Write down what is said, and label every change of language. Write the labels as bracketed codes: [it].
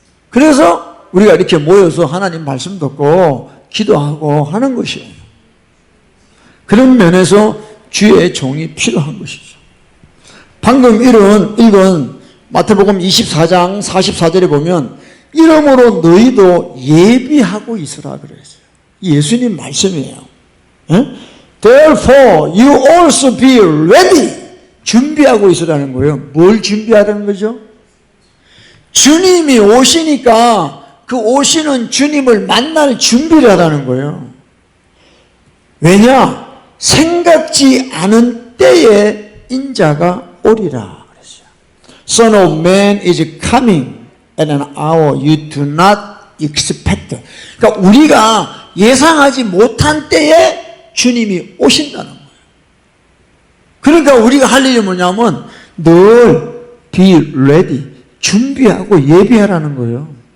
[ko] 그래서 우리가 이렇게 모여서 하나님 말씀 듣고 기도하고 하는 것이에요. 그런 면에서 주의 종이 필요한 것이죠. 방금 읽은 마태복음 24장 44절에 보면 이러므로 너희도 예비하고 있으라 그랬어요. 예수님 말씀이에요. [en] Therefore you also be ready. [ko] 준비하고 있으라는 거예요. 뭘 준비하라는 거죠? 주님이 오시니까 그 오시는 주님을 만날 준비를 하라는 거예요. 왜냐? 생각지 않은 때에 인자가 오리라 그랬어요. [en] Son of Man is coming at an hour you do not expect. [ko] 그러니까 우리가 예상하지 못한 때에 주님이 오신다는 거예요. 그러니까 우리가 할 일이 뭐냐면 늘 [en] be ready, [ko] 준비하고 예비하라는 거예요.